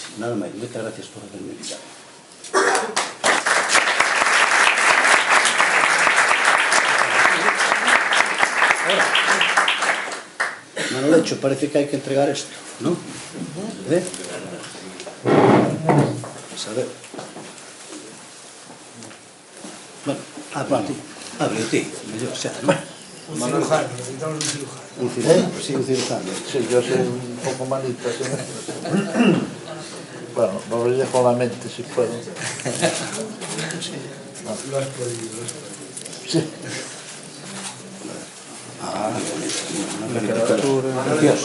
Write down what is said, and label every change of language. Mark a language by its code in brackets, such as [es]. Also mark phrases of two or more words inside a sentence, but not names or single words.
[gl] Nada máis, moitas gracias por haberme invitado. Manolecho, parece que hai que entregar isto, non? A ver. Bueno, abre ti, mellor xa, non? [es] Un cirujano, necesitamos un cirujano. Un cirujano, sí, un cirujano. Sí, yo soy un poco malito. ¿Sí? Bueno, lo veré con la mente si puedo. Lo has podido. Sí. Ah, una caricatura preciosa.